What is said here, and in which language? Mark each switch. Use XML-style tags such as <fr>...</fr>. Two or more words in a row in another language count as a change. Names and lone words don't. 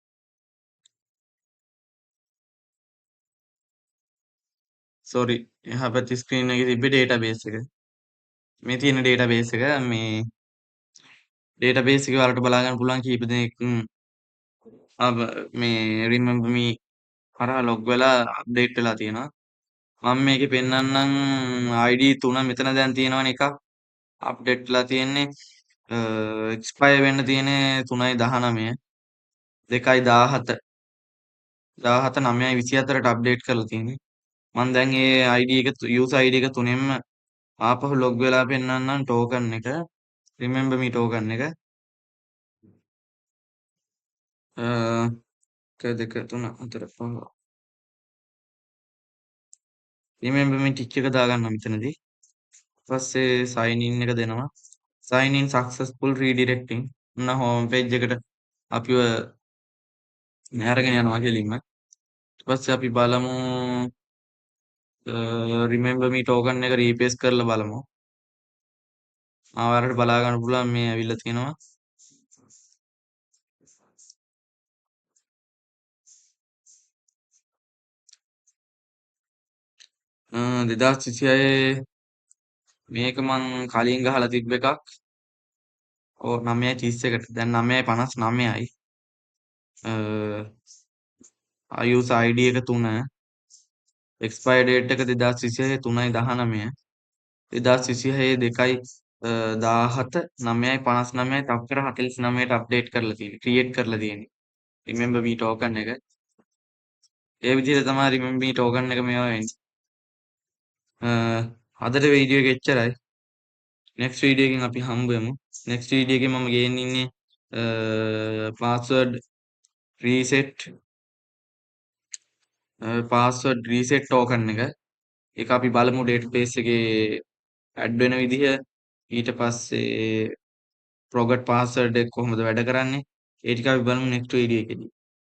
<si>සෝරි එහා පැත්තේ ස්ක්‍රීන් එකේ තිබ්බ ඩේටාබේස් එක. මේ තියෙන ඩේටාබේස් එක මේ ඩේටාබේස් එක වලට බලා ගන්න පුළුවන් කීප දෙනෙක් මේ</si> <en>remember me</en> <si>හරහා ලොග් වෙලා අප්ඩේට් වෙලා තියෙනවා. මම මේකේ පෙන්නන්නම් ID 3 මෙතන දැන් තියෙනවනේ එකක් අප්ඩේට් වෙලා තියෙන්නේ එක්ස්පයර් වෙන්න තියෙන්නේ 3/19 2/17 9/24ට අප්ඩේට් කරලා තියෙන්නේ. මම දැන් ඒ ID එක යූසර් ID එක තුනෙන්ම ආපහු ලොග් වෙලා පෙන්නන්නම් ටෝකන් එක</si> <en>remember me token</en> <si>එක 1 2 3 4 5</si> <en>remember me tick</en> <si>එක දාගන්න මෙතනදී. ඊපස්සේ</si> <en>sign in</en> <si>එක දෙනවා.</si> <en>sign in successful redirecting</en> <si>ඔන්න</si> <en>home page</en> <si>එකට අපිව අරගෙන යනවා කෙලින්ම. ඊට පස්සේ අපි බලමු</si> <en>remember me token</en> <si>එක රීප්ලේස් කරලා බලමු. ආවරට බලා ගන්න පුළුවන් මේ ඇවිල්ලා තියෙනවා. අ 2026 මේක මං කලින් ගහලා තිබ්බ එකක්. ඔව් 9:31ට දැන් 9:59යි.</si> <en>user ID</en> <si>එක 3</si> <en>expire date</en> <si>එක 2026 3/19 2026 2/17 9:59 තප්පර 49ට අප්ඩේට් කරලා තියෙන්නේ ක්‍රියේට් කරලා තියෙන්නේ</si> <en>remember me token</en> <si>එක ඒ විදිහට තමයි</si> <en>remember me token</en> <si>එක මේවා වෙන්නේ අදට වීඩියෝ එක එච්චරයි</si> <en>next video</en> <si>එකකින් අපි හම්බ වෙමු</si> <en>next video</en> <si>එකේ මම ගේන්න ඉන්නේ</si> <en>password reset token</en> <si>එක ඒක අපි බලමු database එකේ ඇඩ් වෙන විදිහ ඊට පස්සේ</si> <en>forgot password</en> <si>එක කොහොමද වැඩ කරන්නේ ඒ ටික අපි බලමු</si> <en>next video</en> <si>එකේදී</si>